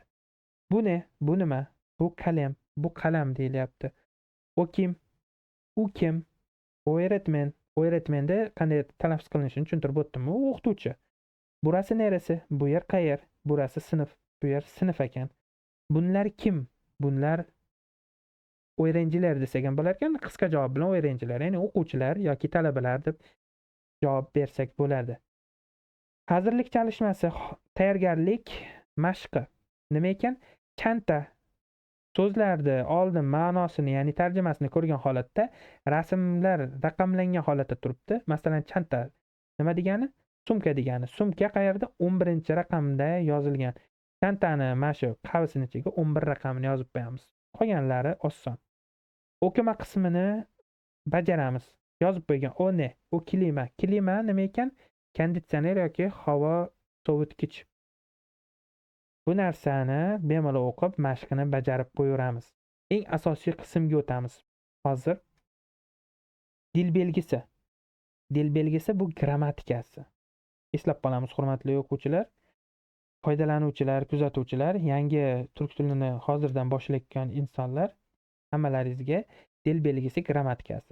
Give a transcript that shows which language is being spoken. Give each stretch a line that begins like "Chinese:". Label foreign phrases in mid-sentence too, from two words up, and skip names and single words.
Turkish: Bu ne,
Uzbek: bu nima,
Turkish: bu kalem,
Uzbek: bu qalam deyilyapti.
Turkish: O kim,
Uzbek: u kim, o'yratmen. O'yratmenda qanday talaffuz qilinishini tushuntirib o'tdimmi? U o'qituvchi.
Turkish: Burasi nerasi,
Uzbek: bu yer qayer,
Turkish: burasi sinf,
Uzbek: bu yer sinf ekan.
Turkish: Bunlar kim?
Uzbek: Bunlar o'yinchilar desak ham bo'lar ekan, qisqa javob bilan o'yinchilar, ya'ni o'quvchilar yoki talabalar deb javob bersak bo'ladi.
Turkish: Hazırlik çalışması,
Uzbek: tayyorgarlik mashqi. Nima ekan? Kanta so'zlarni oldin ma'nosini, ya'ni tarjimasini ko'rgan holatda rasmlar raqamlangan holatda turibdi. Masalan, chanta nima degani? Sumka degani. Sumka qayerda? 11-raqamda yozilgan. Chantani mana shu qavsini ichiga 11 raqamini yozib qo'yamiz. Qolganlari oson. O'qima qismini bajaramiz. Yozib qo'ygan.
Turkish: O ne?
Uzbek: U klima. Klima nima ekan? Konditsioner yoki havo sovutgich. Bu narsani bemalol o'qib, mashqini bajarib qo'yaveramiz. Eng asosiy qismga o'tamiz. Hozir
Turkish: dil belgisi. Dil belgisi
Uzbek: bu grammatikasi. Eslab qolamiz, hurmatli o'quvchilar, foydalanuvchilar, kuzatuvchilar, yangi turk tilini hozirdan boshlayotgan insonlar, hammalaringizga
Turkish: dil belgisi
Uzbek: grammatikasi.